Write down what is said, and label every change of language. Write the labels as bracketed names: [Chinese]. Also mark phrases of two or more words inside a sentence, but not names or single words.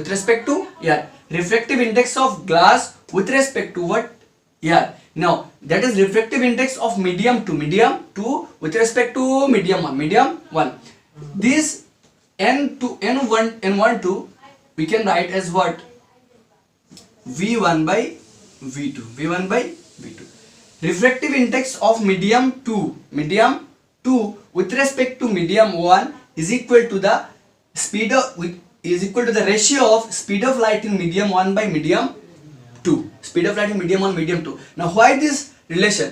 [English] Refractive index of glass with respect to what? Air. Now that is refractive index of medium 2 with respect to medium 1. This N1 2 we can write as what? v1 by v2. Refractive index of medium 2 with respect to medium 1 is equal to the ratio of speed of light in medium 1 by medium 2. Now why this relation?